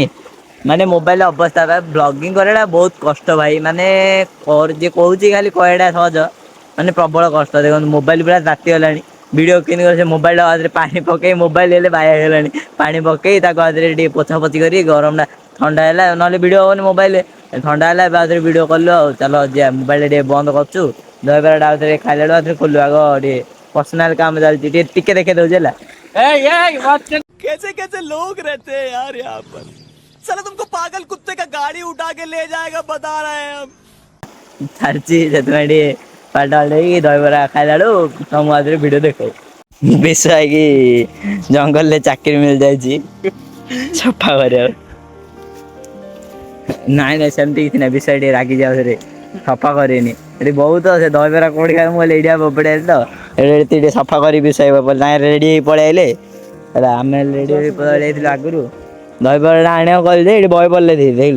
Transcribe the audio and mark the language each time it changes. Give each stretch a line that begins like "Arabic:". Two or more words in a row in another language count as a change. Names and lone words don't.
Odia: ମାନେ ମୋବାଇଲ ଅବସ୍ଥା ବ୍ଲଗିଙ୍ଗ କରିବା ବହୁତ କଷ୍ଟ ଭାଇ ମାନେ ଯିଏ କହୁଛି ଖାଲି କହିବାଟା ସହଜ ମାନେ ପ୍ରବଳ କଷ୍ଟ ଦେଖନ୍ତୁ ମୋବାଇଲ ପୁରା ତାତି ଗଲାଣି ଭିଡିଓ ସେ ମୋବାଇଲ ଆରେ ପାଣି ପକେଇ ମୋବାଇଲ ହେଲେ ବାୟା ହେଇଗଲାଣି ପାଣି ପକେଇ ତାକୁ ଆରେ ଟିକେ ପୋଛା ପୋଛି କରି ଗରମ ଟା ଥଣ୍ଡା ହେଲା ନହେଲେ ଭିଡିଓ ହବନି ମୋବାଇଲରେ ଥଣ୍ଡା ହେଲା ଏବେ ଭିଡିଓ କଲୁ ଆଉ ଚାଲ ମୋବାଇଲ ଟା ଟିକେ ବନ୍ଦ କରୁଛୁ ଦୟାବରା ଆଉଥରେ ଖାଇଲା ବେଳକୁ ଖୋଲୁ ଆଗ ଟିକେ ପର୍ସନାଲ କାମ ଚାଲିଛି ଟିକେ ଦେଖେଇ ଦଉଛି ହେଲା।
Hindi: कैसे कैसे लोग रहते हैं यार यहाँ पर साला तुमको पागल कुत्ते का गाड़ी उठा के ले जाएगा बता रहे हैं हम।
Odia: ଛାଡିଛି ସେଥିପାଇଁ ଟିକେ ପାଲଟା ଦେଇକି ଦହିବରା ଖାଇଲା ବେଳୁ ତମ ଆରେ ଭିଡିଓ ଦେଖଉ ବେଶ ହେଇକି ଜଙ୍ଗଲରେ ଚାକିରି ମିଳିଯାଇଛି ସଫା କରିବାକୁ। ନାଇଁ ନାଇଁ ସେମିତି କିଛି ନାଇଁ ବିଷୟ ଟିକେ ରାଗି ଯାଉରେ ସଫା କରିନି ଏଠି ବହୁତ ସେ ଦହିବରା କୋଉଠି ଖାଇ ମୁଁ ଏଇଠି ଫୋପାଡ଼ି ଆଇଲି ତ ଏଠି ଟିକେ ସଫା କରି ରେଡି ହେଇ ପଳେଇ ଆଇଲେ ହେଲା ଆମେ ରେଡି ହେଇ ପଳେଇ ଯାଇଥିଲୁ ଆଗରୁ ଦହିବରା ଟା ଆଣିବାକୁ କହିଲି ଯେ ଏଠି ବହେ ପଡ଼ିଲେ ଦେଖିଲୁ।